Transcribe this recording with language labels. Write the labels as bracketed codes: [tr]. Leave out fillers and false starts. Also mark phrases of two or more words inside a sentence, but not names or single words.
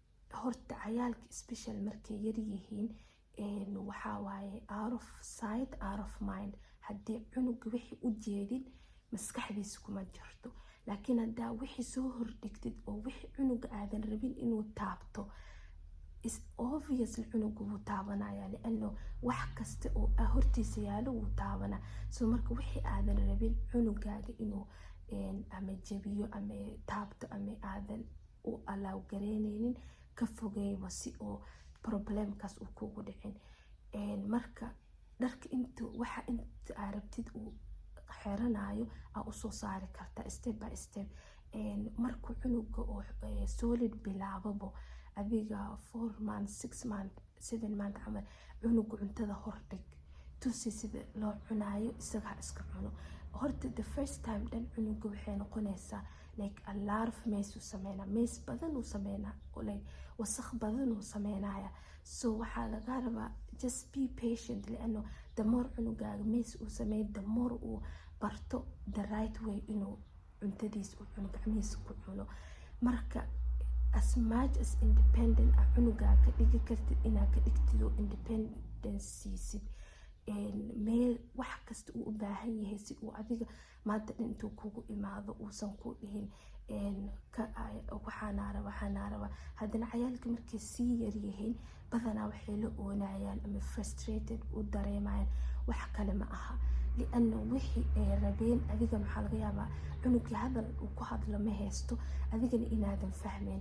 [so] horta cayaalka special markay yaryihiin waxaa waaye [en] out of sight out of mind. [so] haddii cunuga wixii u jeedin maskaxdiisa kuma jirto, laakiin haddaa wixii soo hordhigtid oo wixii cunuga aadan rabin inuu taabto obviously cunuga wuu taabanaya, liano wax kasta oo hortiisa yaalo wuu taabanaa. so marka wixii aadan rabin cunugaaga inuu ama jabiyo ama taabto ama aadan u alaaw gareyneynin ka fogeeyba si oo problemkaas uu kugu dhicin. marka dharka waxa inta aa rabtid uu xiranayo aa usoo saari kartaa [en] step by step. [so] markuu cunuga oo solid bilaababo adiga 4 months 6 months 7 months camal cunuga cuntada hordhig, tusi sida loo cunayo, isaga iska cuno. horta [en] the first time [so] dhan cunuga waxay noqonaysaa [en] like a lot of mess [so] uu sameynaa, mess badan uu sameynaa, like wasakh badan uu sameynaya. so waxaa laga rabaa [en] just be patient, [so] liano [en] the more [so] cunugaaga mess uu sameeyo [en] the more [so] uu barto [en] the right way [so] inuu cuntadiisa u cuno, gacmihiisa ku cuno. marka [en] as much as independent [so] cunugaa ka dhigi kartid inaad ka dhigtido independencysid meel wax kasta uu u baahan yahay si uu adiga maanta dhan intuu kugu imaado uusan ku dhihin waxaana raba. haddana cayaalka markay sii yaryihiin badanaa waxay la oonayaan ama frustrated u dareemayaan, wax kale ma aha, liano wixii ay rabeen adiga maxaa laga yaabaa cunugii hadal uu ku hadlo ma haysto, adigana inaadan fahmeyn.